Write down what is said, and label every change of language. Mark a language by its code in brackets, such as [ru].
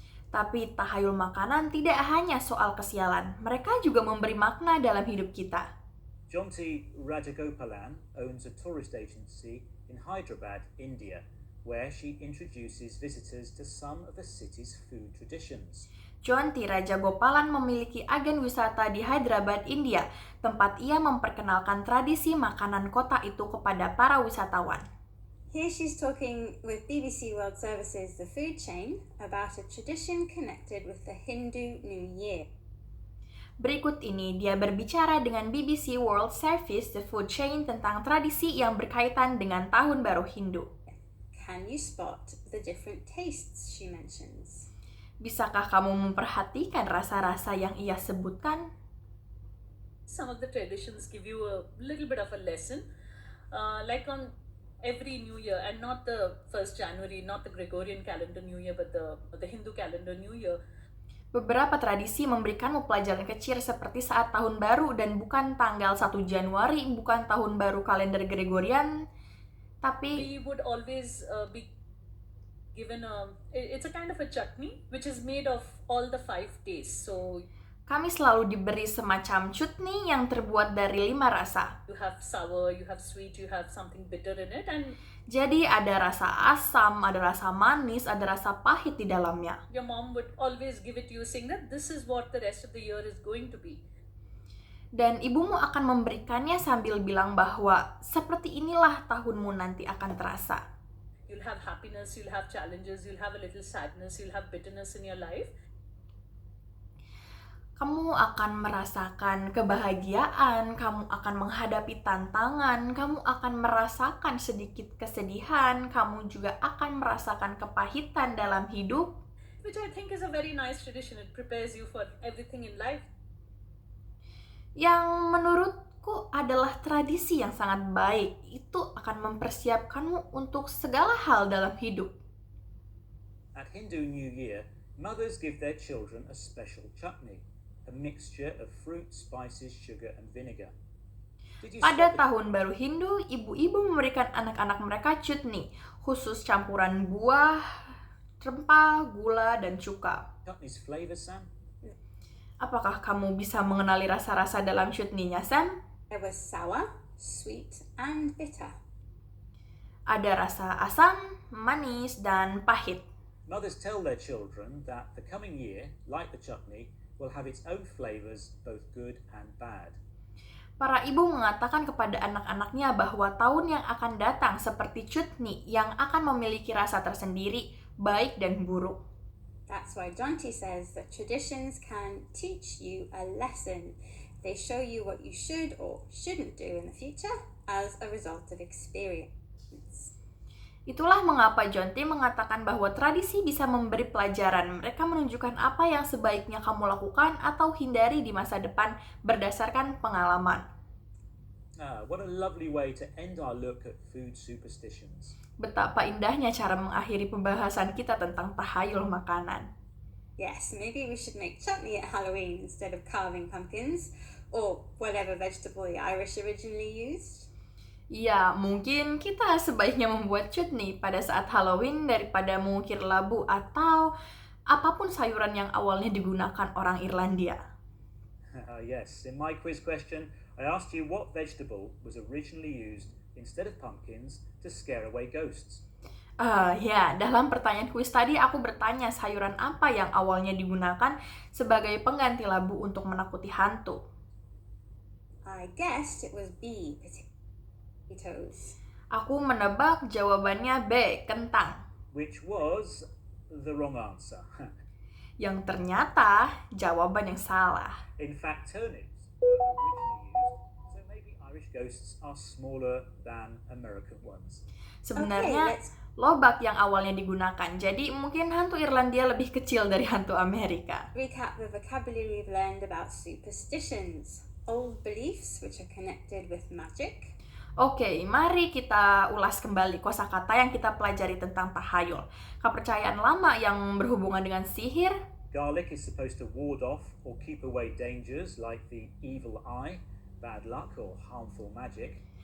[id] Tapi tahayul makanan tidak hanya soal kesialan, mereka juga memberi makna dalam hidup kita. [en] Jonty Rajagopalan owns a tourist agency in Hyderabad, India, where she introduces visitors to some of the city's food traditions. [id] Jonty Rajagopalan memiliki agen wisata di Hyderabad, India, tempat ia memperkenalkan tradisi makanan kota itu kepada para wisatawan. [en] Here she's talking with BBC World Services, the food chain, about a tradition connected with the Hindu New Year. [id] Berikut ini dia berbicara dengan BBC World Service, the food chain, tentang tradisi yang berkaitan dengan Tahun Baru Hindu. [en] Can you spot the different tastes she mentions? [id] Bisakah kamu memperhatikan rasa-rasa yang ia sebutkan? [en] Some of the traditions give you a little bit of a lesson, like on every New Year, and not the 1st January, not the Gregorian calendar New Year, but the Hindu calendar New Year. [id] Beberapa tradisi memberikanmu pelajaran kecil seperti saat tahun baru dan bukan tanggal 1 Januari, bukan tahun baru kalender Gregorian, tapi [en] We would always be given it's a kind of a chutney which is made of all the 5 days. So [id] kami selalu diberi semacam chutney yang terbuat dari 5 rasa. [en] you have sour, you have sweet, you have something bitter in it, and [id] Jadi ada rasa asam, ada rasa manis, ada rasa pahit di dalamnya. [en] your mom would always give it to you saying that this is what the rest of the year is going to be. [id] Dan ibumu akan memberikannya sambil bilang bahwa seperti inilah tahunmu nanti akan terasa. [en] You'll have happiness, you'll have challenges, you'll have a little sadness, you'll have bitterness in your life. [id] Kamu akan merasakan kebahagiaan, kamu akan menghadapi tantangan, kamu akan merasakan sedikit kesedihan, kamu juga akan merasakan kepahitan dalam hidup. [en] Which I think is a very nice tradition. It prepares you for everything in life. [id] Yang menurutku adalah tradisi yang sangat baik. Itu akan mempersiapkanmu untuk segala hal dalam hidup. [en] At Hindu New Year, mothers give their children a special chutney, a mixture of fruit, spices, sugar, and vinegar. Did you [id] Pada [en] spot [id] tahun baru Hindu, ibu-ibu memberikan anak-anak mereka chutney, khusus campuran buah, rempah, gula, dan cuka. [en] the chutney's flavour, Sam? [id] Apakah kamu bisa mengenali rasa-rasa dalam chutney-nya, Sam? [en] There was sour, sweet, and bitter. [id] Ada rasa asam, manis, dan pahit. [en] Mothers tell their children that the coming year, like the chutney, will have its own flavours, both good and bad. [id] Para ibu mengatakan kepada anak-anaknya bahwa tahun yang akan datang seperti chutney yang akan memiliki rasa tersendiri, baik dan buruk. [en] That's why Jonty says that traditions can teach you a lesson. They show you what you should or shouldn't do in the future as a result of experience. [id] Itulah mengapa John T. mengatakan bahwa tradisi bisa memberi pelajaran. Mereka menunjukkan apa yang sebaiknya kamu lakukan atau hindari di masa depan berdasarkan pengalaman. [en] What a lovely way to end our look at food superstitions. [id] Betapa indahnya cara mengakhiri pembahasan kita tentang tahayul makanan. [en] Yes, maybe we should make chutney at Halloween instead of carving pumpkins, or whatever vegetable the Irish originally used. [id] Ya, mungkin kita sebaiknya membuat chutney pada saat Halloween daripada mengukir labu atau apapun sayuran yang awalnya digunakan orang Irlandia. [en] Yes, in my quiz question, I asked you what vegetable was originally used instead of pumpkins to scare away ghosts. [id] Ya, dalam pertanyaan kuis tadi aku bertanya sayuran apa yang awalnya digunakan sebagai pengganti labu untuk menakuti hantu. [en] I guessed it was B, potatoes. [id] Aku menebak jawabannya B, kentang. [en] Which was the wrong answer. [id] Yang ternyata jawaban yang salah. [en] In fact, turnips were originally used, so maybe Irish ghosts are smaller than American ones. [id] Sebenarnya lobak yang awalnya digunakan, jadi mungkin hantu Irlandia lebih kecil dari hantu Amerika. [en] Recap the vocabulary we've learned about superstitions. Old beliefs which are connected with magic. [id] Oke, mari kita ulas kembali kosakata yang kita pelajari tentang tahayul. Kepercayaan lama yang berhubungan dengan sihir. [en] Garlic is supposed to ward off or keep away dangers like the evil eye, bad luck or harmful magic.